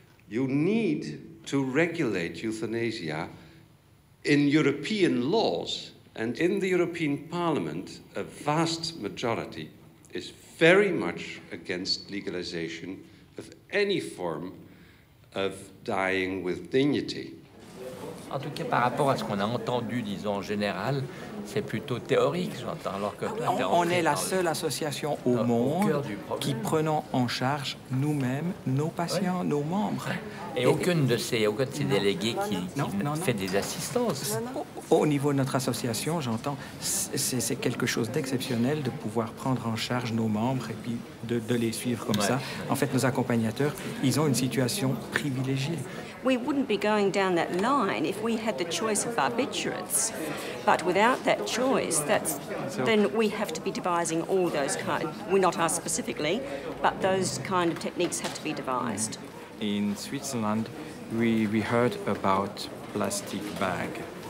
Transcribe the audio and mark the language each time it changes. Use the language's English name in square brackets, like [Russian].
[English] You need to regulate euthanasia in European laws. And in the European Parliament, a vast majority is very much against legalization of any form of dying with dignity. [French] En tout cas, par rapport à ce qu'on a entendu, disons, en général, c'est plutôt théorique, j'entends. Alors que on est la seule association au monde qui prenons en charge nous-mêmes, nos patients, nos membres. Et aucun de ces délégués qui fait des assistances. Au niveau de notre association, j'entends, c'est quelque chose d'exceptionnel de pouvoir prendre en charge nos membres et puis de les suivre comme ça. En fait, nos accompagnateurs, ils ont une situation privilégiée. [English] We wouldn't be going down that line if we had the choice of barbiturates. But without that choice, then we have to be devising all those we're not us specifically, but those kind of techniques have to be devised. In Switzerland, we heard about plastic bag.